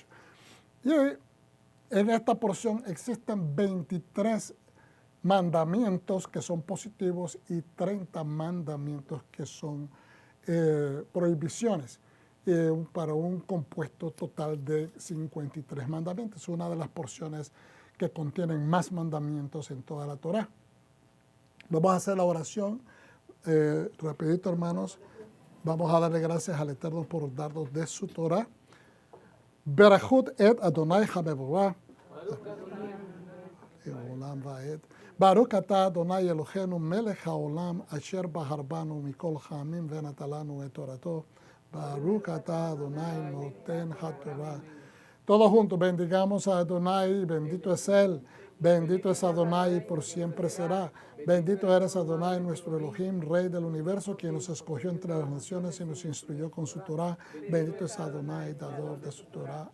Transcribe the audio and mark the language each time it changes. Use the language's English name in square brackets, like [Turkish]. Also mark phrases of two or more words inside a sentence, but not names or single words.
[Spanish] Y en esta porción existen 23 mandamientos que son positivos y 30 mandamientos que son prohibiciones, para un compuesto total de 53 mandamientos. Es una de las porciones que contienen más mandamientos en toda la Torá. Vamos a hacer la oración rapidito, hermanos. Vamos a darle gracias al Eterno por darnos de su Torá. [Hebrew] ברכו את אדוני המבורך. ברוך אתה אדוני אלוהינו מלך העולם אשר בחר בנו מכל העמים ונתן לנו את תורתו. ברוך אתה אדוני נותן התורה. [Spanish] Todos juntos bendigamos a Adonai, bendito es Él, bendito es Adonai y por siempre será. Bendito eres Adonai, nuestro Elohim, Rey del universo, quien nos escogió entre las naciones y nos instruyó con su Torah. Bendito es Adonai, dador de su Torah.